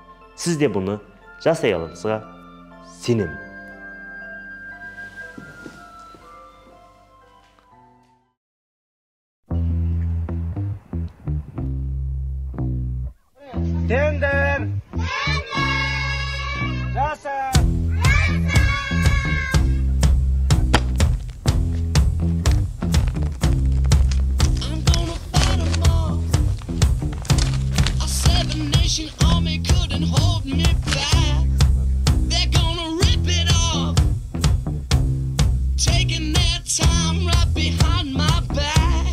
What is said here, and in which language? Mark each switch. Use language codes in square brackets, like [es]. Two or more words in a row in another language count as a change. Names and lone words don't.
[kk] Сіз де бұны жасай аласызға сенемін. Тендер! Жаса! [en] Army couldn't hold me back. They're gonna rip it off, taking their time right behind my back.